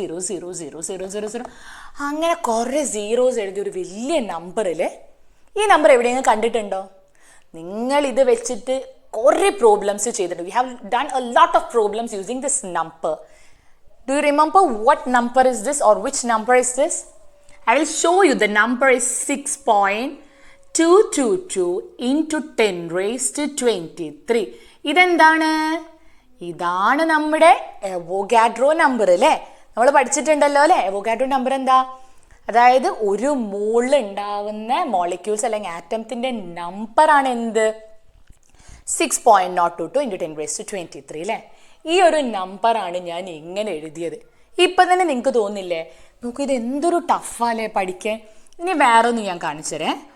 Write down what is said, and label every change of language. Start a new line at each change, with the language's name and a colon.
Malayalam: 602200000000000000. അങ്ങനെ കുറേ സീറോസ് എഴുതിയ ഒരു വലിയ നമ്പറിൽ ഈ നമ്പർ എവിടെയെങ്കിലും കണ്ടിട്ടുണ്ടോ? നിങ്ങൾ ഇത് വെച്ചിട്ട് കുറേ പ്രോബ്ലംസ് ചെയ്തിട്ടുണ്ട്.
English: We have done a lot of problems using this number. Do you remember what number is this or which number is this? I will show you. The number is 6.222 into 10 raised to 23.
Malayalam: ഇതെന്താണ്? ഇതാണ് നമ്മുടെ Avogadro number അല്ലേ. നമ്മൾ പഠിച്ചിട്ടുണ്ടല്ലോ അല്ലേ. Avogadro number എന്താ? അതായത് ഒരു മോളിൽ ഉണ്ടാവുന്ന മോളിക്യൂൾസ് അല്ലെങ്കിൽ ആറ്റംസിൻ്റെ നമ്പറാണ് എന്ത്?
English: 6.022 into 10 raised to 23
Malayalam: അല്ലേ. ഈ ഒരു നമ്പറാണ് ഞാൻ ഇങ്ങനെ എഴുതിയത്. ഇപ്പം തന്നെ നിങ്ങൾക്ക് തോന്നില്ലേ, നോക്കൂ ഇത് എന്തൊരു ടഫാല്ലേ പഠിക്കാൻ. ഇനി വേറെ ഒന്ന് ഞാൻ കാണിച്ചുതരേ.